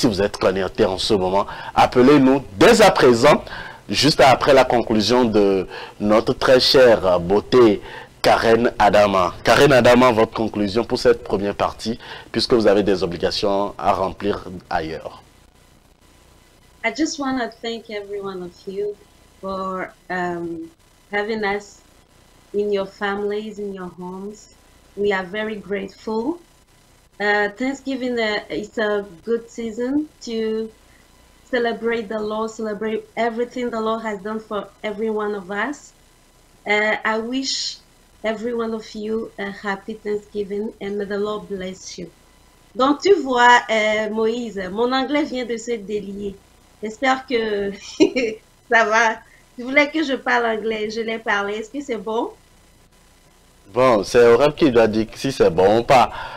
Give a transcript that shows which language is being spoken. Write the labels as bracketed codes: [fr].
[fr] Si vous êtes connecté en ce moment, appelez-nous dès à présent, juste après la conclusion de notre très chère beauté Karen Adama. Karen Adama, votre conclusion pour cette première partie, puisque vous avez des obligations à remplir ailleurs. [en] I just want to thank every one of you for having us in your families, in your homes. We are very grateful. Thanksgiving is a good season to celebrate the Lord, celebrate everything the Lord has done for every one of us. I wish every one of you a happy Thanksgiving and may the Lord bless you. [fr] Donc tu vois, Moïse, mon anglais vient de se délier. J'espère que ça va. Tu voulais que je parle anglais, je l'ai parlé. Est-ce que c'est bon? Bon, c'est Oreb qui doit dire si c'est bon ou pas.